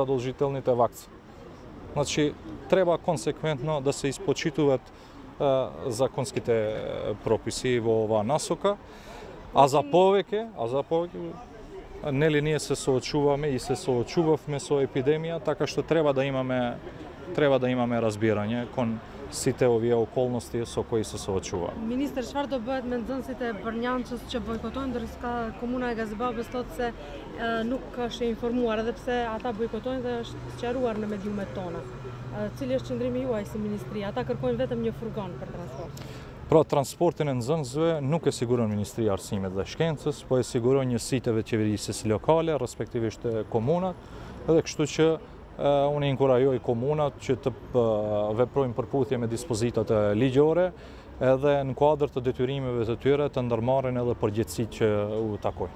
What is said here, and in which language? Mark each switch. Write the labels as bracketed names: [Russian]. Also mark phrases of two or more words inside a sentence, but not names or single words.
[Macedonian] Значи, треба консеквентно да се испочитуваат законските прописи во оваа насока, а за повеќе, нели ние се соочуваме и се соочувавме со епидемија, така што треба да имаме разбирање кон сите овие околности со кои се соочува. Министер, [Albanian] çfarë do bëhet me nxënësit e Bërnjançës që bojkotojnë, ndërsa komuna e Gazibabës thotë se nuk është e informuar, edhe pse ata bojkotojnë dhe është sqaruar në mediumet tona. Cili është qëndrimi juaj si ministri? Ata kërkojnë vetëm një furgon për transport. Pra, transportin e nxënësve nuk e siguron Ministria e Arsimit dhe Shkencës, po e siguron njësiteve të qeverisjes lokale, respektivisht komunat, edhe kështu që unë inkurajoj komunat që të veprojnë përputhje me dispozitat ligjore edhe në kuadër të detyrimeve të tyre të ndërmarrin edhe përgjegjësitë që u takojnë.